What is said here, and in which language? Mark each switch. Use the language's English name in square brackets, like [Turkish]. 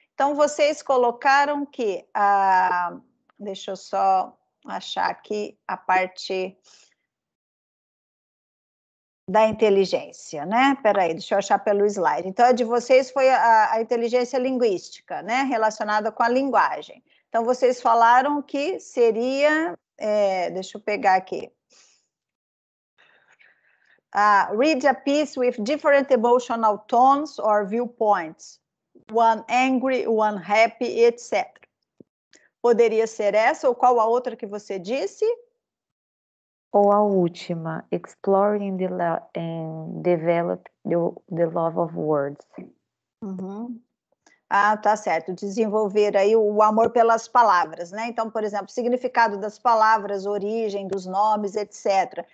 [Portuguese] Então, vocês colocaram que deixa eu só achar aqui a parte da inteligência, né? Peraí, deixa eu achar pelo slide. Então, a de vocês foi a inteligência linguística, né? Relacionada com a linguagem. Então, vocês falaram que seria, deixa eu pegar aqui. [English] Read a piece with different emotional tones or viewpoints. One angry, one happy, etc. [Portuguese] Poderia ser essa, ou qual a outra que você disse? Ou a última, [English] exploring and develop the love of words. [Portuguese] Uhum. Tá certo. Desenvolver aí o amor pelas palavras, né? Então, por exemplo, significado das palavras, origem dos nomes, etc.